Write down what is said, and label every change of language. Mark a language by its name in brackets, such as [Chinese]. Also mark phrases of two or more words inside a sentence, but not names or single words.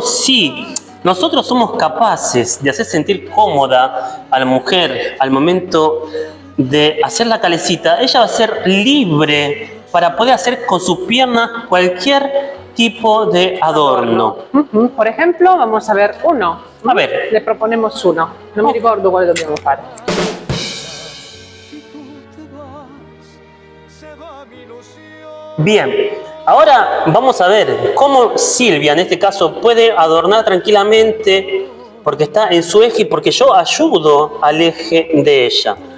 [Spanish] Sí, nosotros somos capaces de hacer sentir cómoda a la mujer al momento de hacer la calecita. Ella va a ser libre para poder hacer con sus piernas cualquier tipo de adorno. Por ejemplo, vamos a ver uno. A ver. Le proponemos uno. [Italian] Non mi ricordo quale dobbiamo fare. [Spanish] Bien, ahora vamos a ver cómo Silvia, en este caso, puede adornar tranquilamente porque está en su eje y porque yo ayudo al eje de ella.